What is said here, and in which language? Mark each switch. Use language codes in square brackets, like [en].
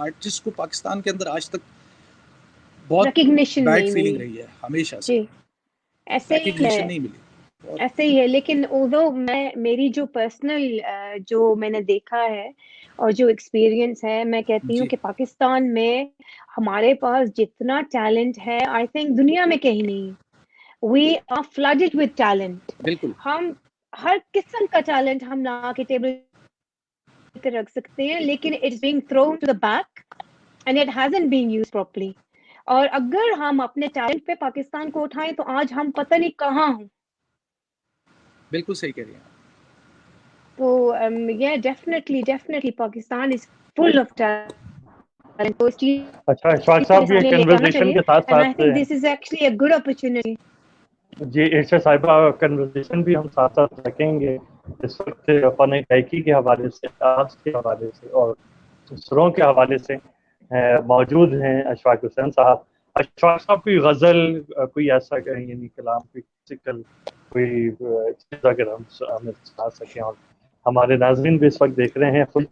[ur] Artist کو پاکستان کے اندر آج تک بہت بیڈ فیلنگ رہی ہے ہمیشہ سے، ریکگنیشن نہیں ملی. ایسے ہی ہے. لیکن although میری جو پرسنل جو میں نے دیکھا ہے اور جو ایکسپیرینس ہے، میں کہتی ہوں کہ پاکستان میں ہمارے پاس جتنا ٹیلنٹ ہے [en] I think [ur] دنیا میں کہیں نہیں. [en] We are flooded with talent. [ur] بالکل ہم ہر قسم کا ٹیلنٹ ہم لا کے ٹیبل پہ رکھ سکتے ہیں، لیکن [en] it's being thrown to the back and it hasn't been used properly. [ur] اور اگر ہم اپنے ٹیلنٹ پہ پاکستان کو اٹھائیں تو آج ہم پتہ نہیں کہاں ہوں. بالکل صحیح کہہ رہی ہیں. [en] تو yeah definitely Pakistan is full of talent. [ur] اچھا اشفاق صاحب، یہ کنورسیشن کے ساتھ [en] and I think this is actually a good opportunity. [ur] جی ارشا صاحبہ، کنورسیشن بھی ہم ساتھ ساتھ رکھیں گے اس وقت فن گائکی کے حوالے سے، آرٹس کے حوالے سے اور سروں کے حوالے سے موجود ہیں اشفاق حسین صاحب. اشفاق صاحب کوئی غزل، کوئی ایسا یعنی کلام، کوئی کلاسیکل کوئی چیز اگر ہم سنا سکیں، اور ہمارے ناظرین بھی اس وقت دیکھ رہے ہیں.